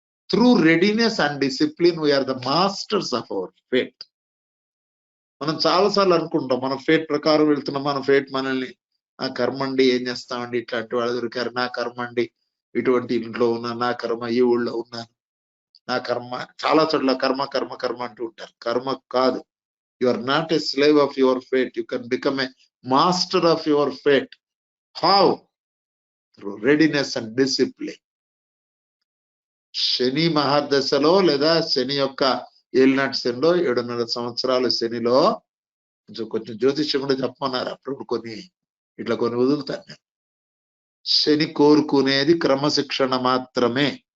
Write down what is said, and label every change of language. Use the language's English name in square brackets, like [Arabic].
[English] Through readiness and discipline we are the masters of our fate. [Telugu] మనం చాలాసార్లు అనుకుంటాం మన ఫేట్ ప్రకారం వెళ్తున్నాం, మన ఫేట్ మనల్ని ఆ కర్మండి ఏం చేస్తామండి, ఇట్లాంటి వాళ్ళు దొరికారు, నా కర్మండి ఇటువంటి ఇంట్లో ఉన్నాను, నా కర్మ ఈ ఊళ్ళో ఉన్నాను, నా కర్మ. చాలా చోట్ల కర్మ కర్మ కర్మ అంటూ ఉంటారు. కర్మ కాదు. [English] You are not a slave of your fate. You can become a master of your fate. How? Through readiness and discipline. [Telugu] శని మహాదశలో లేదా శని యొక్క ఏలినాటి శనిలో 7.5 సంవత్సరాలు శనిలో కొంచెం జ్యోతిష్యం కూడా చెప్పమన్నారు. అప్పుడు కొన్ని వదులుతాను నేను. శని కోరుకునేది క్రమశిక్షణ మాత్రమే.